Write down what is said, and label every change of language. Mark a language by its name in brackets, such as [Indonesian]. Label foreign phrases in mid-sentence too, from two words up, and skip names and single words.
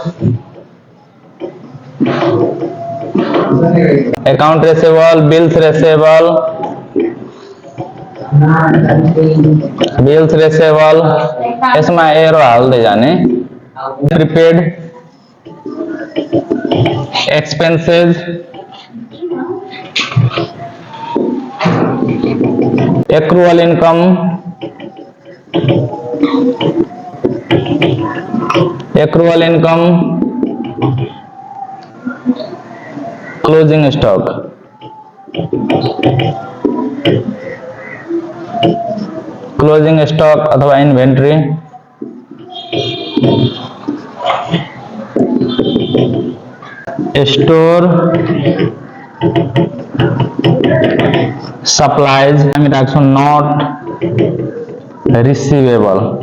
[English] bills receivable, [Nepali] यसमा एरो हाल्दै जाने, प्रिपेड [English] expenses, accrual income, closing stock, अथवा inventory, store, supplies, [Nepali] हामी राख्छौं [English] not receivable.